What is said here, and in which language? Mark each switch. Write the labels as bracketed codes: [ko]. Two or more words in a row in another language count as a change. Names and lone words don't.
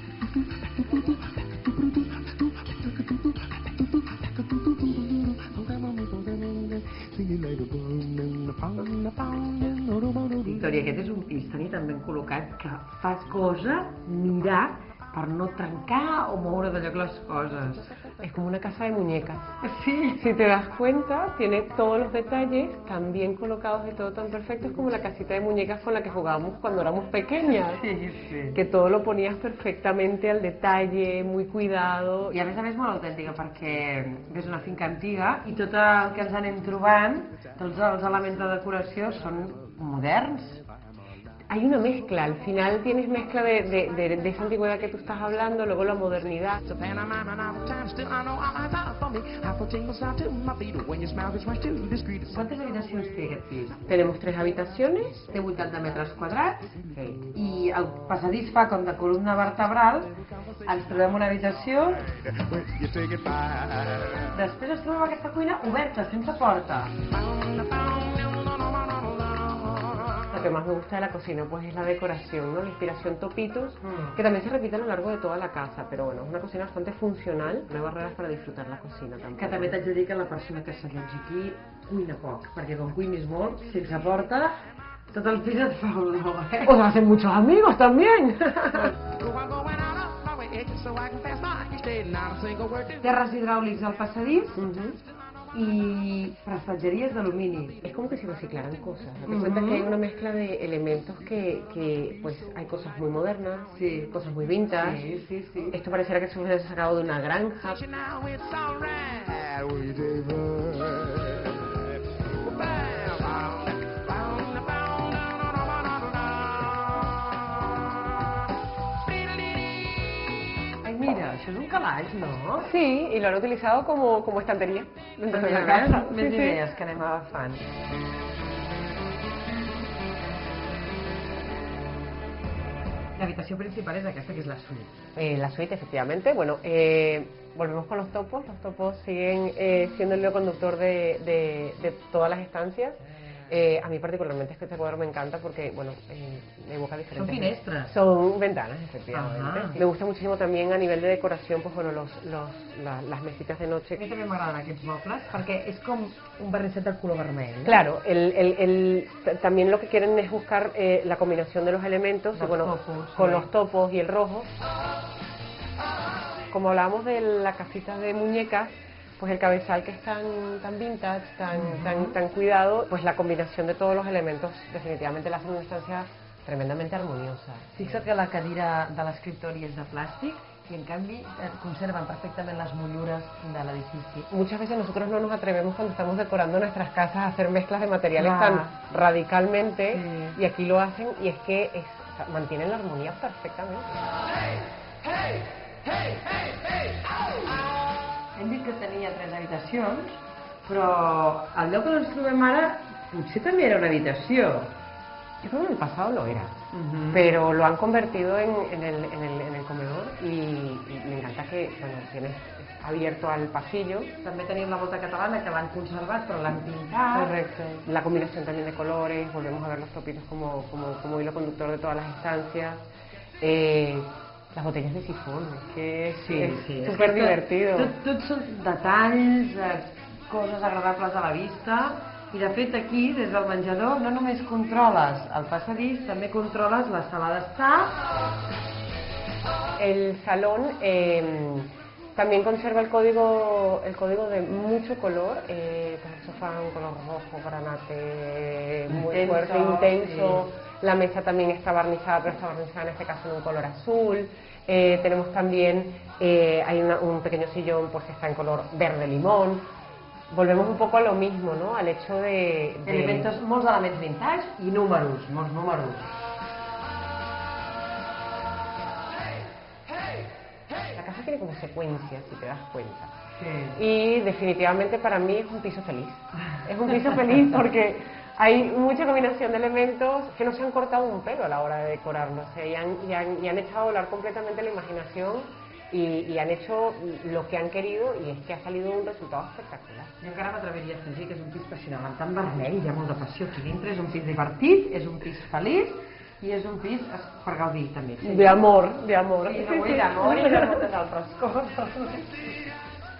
[ca] Victòria, aquest és un pis tan i tan ben col·locat que fas cosa mirar per no trencar o moure de lloc [es] las cosas. Es como una casa de muñecas. Sí. Si te das cuenta, tiene todos los detalles tan bien colocados y todo tan perfecto. Es como la casita de muñecas con la que jugábamos cuando éramos pequeñas. Sí, sí. Que todo lo ponías perfectamente al detalle, muy cuidado. [ca] I a més molt autèntica perquè és una finca antiga i tot el que ens anem trobant, tots els elements de decoració són moderns. [es] Hay una mezcla, al final tienes mezcla de esa antigüedad que tú estás hablando, luego la modernidad. [ca] Quantes habitacions té aquest pis? [es] Tenemos 3 habitaciones. [ca] Té 80 metres quadrats Sí. i el passadís fa com de columna vertebral. Ens trobem una habitació. Després ens trobem aquesta cuina oberta, sense porta. [es] Lo que más me gusta de la cocina pues es la decoración, ¿no? La inspiración topitos, que también se repite a lo largo de toda la casa, pero bueno, es una cocina bastante funcional, no hay barreras para disfrutar la cocina tampoco. [ca] Que també t'haig de dir que la persona que s'allotja aquí cuina poc, perquè com cuinis molt, sense porta, tot el pis et fa olor, eh? [es] ¡Os hacen muchos amigos también! [ca] Terres hidràulics al passadís y prestatgeries d'alumini. [es] Es como que si reciclaran cosas. Te cuenta que hay una mezcla de elementos que pues hay cosas muy modernas, Sí. cosas muy vintage. Sí, sí. Esto pareciera que se hubiese sacado de una granja. [ca] Ai, mira, això és un calaix, no? [es] Sí, y lo han utilizado como estantería dentro de la [ca] Mira, [es] casa. [ca] més [es] Sí, sí. [ca] idees que anem agafant. L'habitació principal és aquesta, que és la suite. La suite, [es] efectivamente. Bueno, volvemos con los topos. Los topos siguen siendo el hilo conductor de todas las estancias. A mí particularmente este cuadro me encanta porque, bueno, me evoca diferentes... [ca] Son finestres. [es] Son ventanas, efectivamente. Ajá. Me gusta muchísimo también a nivel de decoración, pues bueno, las mesitas de [ca] A [es] noche. [ca] mi també m'agraden aquests mobles perquè és com un barricet del color vermell. [es] Claro, también lo que quieren es buscar la combinación de los elementos, Los y bueno, topos, con sí. los topos y el rojo. Como hablábamos de la casita de muñecas, pues el cabezal que es tan vintage, tan cuidado, pues la combinación de todos los elementos definitivamente la hacen una estancia tremendamente armoniosa. [ca] Fixa't que la cadira de l'escriptori és de plàstic i en canvi conserven perfectament les motllures de l'edifici. [es] Muchas veces nosotros no nos atrevemos cuando estamos decorando nuestras casas a hacer mezclas de materiales Claro. tan radicalmente, Sí. y aquí lo hacen y es que mantienen la armonía perfectamente. [ca] Hem dit que tenia 3 habitacions, però el lloc on ens trobem ara potser també era una habitació. [es] Yo creo que en el pasado lo era, pero lo han convertido en el comedor y me encanta que, bueno, tienes abierto al pasillo. [ca] També tenim la volta catalana que l'han conservat però l'han pintat. [es] Correcto. La combinación también de colores, volvemos a ver los topitos como hilo conductor de todas las estancias. Las botellas de sifón, que es súper divertido. [ca] Tot són detalls, coses agradables a la vista, i de fet aquí, des del menjador, no només controles el passadís, també controles la sala d'estar. [es] El salón también conserva el código de mucho color, pues el sofá un color rojo, granate, muy Intenso, fuerte, intenso. sí. La mesa también está barnizada, pero está barnizada en este caso en un color azul. Tenemos también, hay un pequeño sillón pues que está en color verde limón. Volvemos un poco a lo mismo, ¿no? Al hecho de... [ca] Molts elements vintage i números, molts números. [es] La casa tiene como secuencias, si te das cuenta. Sí. Y definitivamente para mí es un piso feliz. Es un piso feliz porque hay mucha combinación de elementos que no se han cortado un pelo a la hora de decorarlo. O sea, y han echado a volar completamente la imaginación y han hecho lo que han querido, y es que ha salido un resultado espectacular. [ca] Jo encara m'atreviria a afegir que és un pis passional, amb tant vermell, hi ha molta passió aquí dintre, és un pis divertit, és un pis feliç, I és un pis per gaudir també. [es] De amor, de amor. [ca] Sí, no vull d'amor i de moltes altres coses.